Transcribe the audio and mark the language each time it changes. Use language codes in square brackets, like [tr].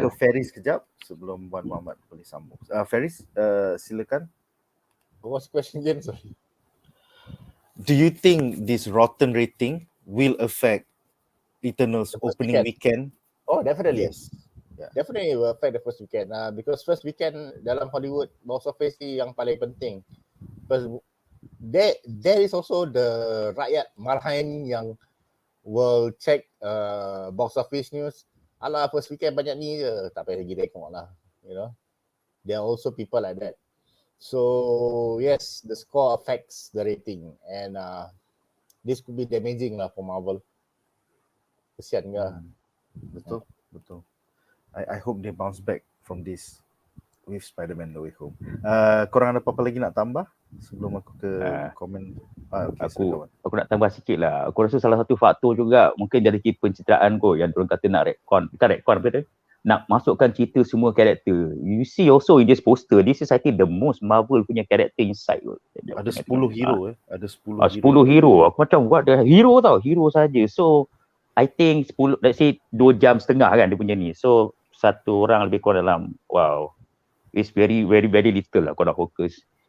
[ms] Ke Feris kejap sebelum Wan Muhammad boleh sambung. Feris, silakan. [en] What's the question again? Sorry. Do you think this rotten rating will affect Eternals opening weekend? Oh, definitely. Yes. Yeah. Definitely will affect the first weekend. Because first weekend [ms] dalam Hollywood box office ni yang paling penting. [en] Because there is also the [ms] rakyat marhain yang [en] will check box office news. [ms] Alah, [en] first weekend [ms] banyak ni je, tak payah lagi tengok lah. [en] You know, there are also people like that. So yes, the score affects the rating, and this could be damaging lah for Marvel. [ms] Kesian ke? Betul. [en] I hope they bounce back from this with Spider-Man No Way Home. [ms] Korang ada apa-apa lagi nak tambah sebelum aku ke komen? Aku nak tambah sikit lah. Aku rasa salah satu faktor juga mungkin dari segi pencitraan kot yang diorang kata nak retcon apa tu? Nak masukkan cerita semua karakter. [en] You see also in this poster, this is I think the most Marvel [ms] punya karakter [en] inside kot. [ms] Ada 10 hero Ada 10 hero. Aku macam [en] what the hero [ms] saja. [en] So I think [ms] 10, [en] let's say [ms] 2 jam setengah kan dia punya ni. So satu orang lebih kurang dalam [en] it's very little [ms] lah kau nak fokus.